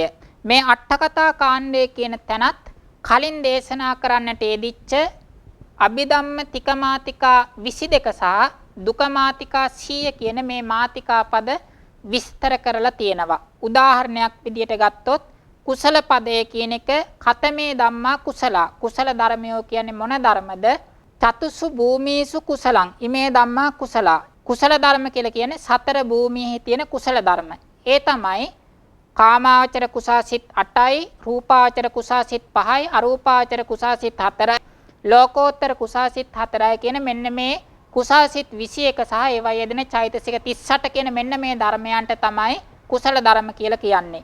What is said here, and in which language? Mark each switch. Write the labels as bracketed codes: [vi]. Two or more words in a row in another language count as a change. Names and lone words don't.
[si] මේ අට්ඨකථා කාණ්ඩය කියන තැනත් කලින් දේශනා කරන්නට යෙදිච්ච අභිධම්ම තික මාතිකා 22 සහ දුක මාතිකා 100 කියන මේ මාතිකා පද විස්තර කරලා තියෙනවා. උදාහරණයක් විදියට ගත්තොත් කුසල පදය කියන එක [pi] කතමේ ධම්මා කුසලා. [si] කුසල ධර්මයෝ කියන්නේ මොන ධර්මද? [pi] චතුසු භූමීසු කුසලං ඉමේ ධම්මා කුසලා. [si] කුසල ධර්ම කියලා කියන්නේ සතර භූමියේ තියෙන කුසල ධර්ම. ඒ තමයි කාමාවචර කුසාසිත 8යි, රූපාවචර කුසාසිත 5යි, අරූපාවචර කුසාසිත 4යි, ලෝකෝත්තර කුසාසිත 4යි කියන මෙන්න මේ කුසාසිත 21 සහ ඒවා යෙදෙන චෛතසික 38 කියන මෙන්න මේ ධර්මයන්ට තමයි කුසල ධර්ම කියලා කියන්නේ.